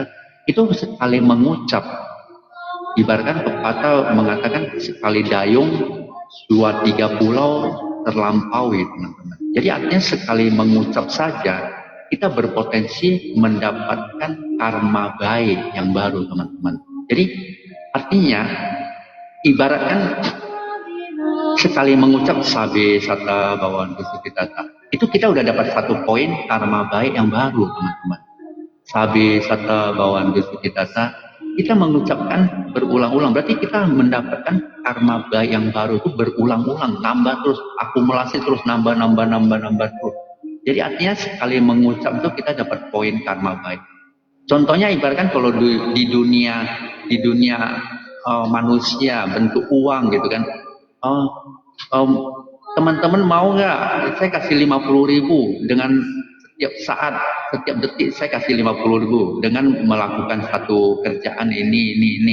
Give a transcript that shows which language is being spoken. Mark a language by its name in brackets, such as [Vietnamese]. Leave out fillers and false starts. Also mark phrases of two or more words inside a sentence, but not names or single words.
[Indonesian] Itu sekali mengucap, ibaratkan pepatah mengatakan sekali dayung 2-3 pulau terlampaui teman-teman. Jadi artinya sekali mengucap saja kita berpotensi mendapatkan karma baik yang baru teman-teman. Jadi artinya ibaratkan sekali mengucap [Pali] sabe sata bawantu sukitata, [Indonesian] itu kita udah dapat 1 poin karma baik yang baru teman-teman. [Pali] Sabe sata bawantu sukitata, [Indonesian] kita mengucapkan berulang-ulang, berarti kita mendapatkan karma baik yang baru itu berulang-ulang, nambah terus, akumulasi terus, nambah terus. Jadi artinya sekali mengucap itu kita dapat poin karma baik. Contohnya ibaratkan kalau di dunia manusia bentuk uang gitu kan, teman-teman mau nggak saya kasih 50.000 dengan setiap saat, setiap detik saya kasih 50.000 dengan melakukan satu kerjaan ini.